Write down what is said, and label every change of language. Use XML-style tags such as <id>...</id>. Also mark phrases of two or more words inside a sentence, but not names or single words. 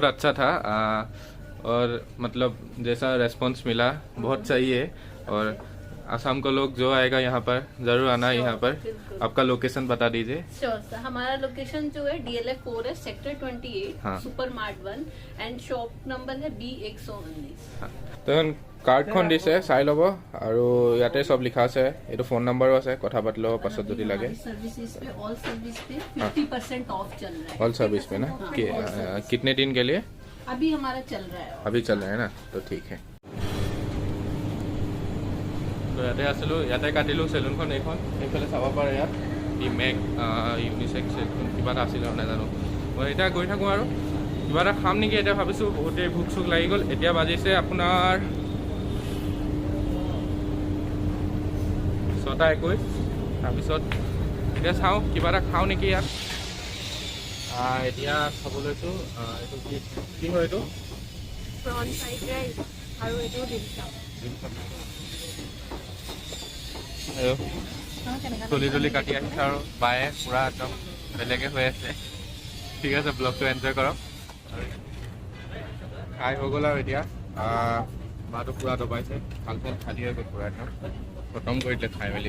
<hi>बहुत अच्छा था और मतलब जैसा रेस्पॉन्स मिला बहुत सही है और आसाम को लोग जो आएगा यहाँ पर जरूर आना यहाँ पर आपका लोकेशन बता दीजिए श्योर सर हमारा लोकेशन जो है DLF 4 सेक्टर 28 हाँ। सुपरमार्ट 1 एंड शॉप नंबर है B119</hi> <as>तो कार्डখন दिছে চাই ল'ব আৰু ইয়াতে সব লিখা আছে এটো ফোন নাম্বাৰো আছে কথা পাতি ল'ব পাছত যদি লাগে</as> <hi>सर्विसेज पे</hi> <en>all service</en> <hi>पे 50% ऑफ चल रहा है</hi> <en>all service</en> <hi>पे ना कितने दिन के लिए अभी हमारा चल रहा है अभी चल रहा है ना तो ठीक है तो</hi> <as>ইয়াতে আছিলো ইয়াতে কাটিলো সেলুনখন এইখন এইফালে চাব পাৰে ইয়াত ই মেক ইউনিসেক্স সেলুন কিবা এটা আছিল নাজানো মই এতিয়া গৈ থাকো আৰু কিবা এটা খাম নেকি এতিয়া ভাবিছো বহুতে ভোক চোক লাগি গ'ল এতিয়া বাজিছে আপোনাৰ 6:21 তাৰপিছত এতিয়া চাওঁ কিবা এটা খাওঁ নেকি ইয়াত এতিয়া খাব লৈছোঁ এইটো কি হয় এইটো</as> <en>prawn fried rice और एटो डिमसम</en> <as>চুলি তুলি কাটি আহিছে আৰু বায়ে পুৰা একদম বেলেগে হৈ আছে ঠিক আছে ব্লগটো এনজয় কৰক খাই হৈ গ'ল আৰু এতিয়া বাটো পুৰা দবাইছে ভালকৈ খালী হৈ গ'ল পুৰা একদম খতম কৰি দিলে খাই মেলি</as>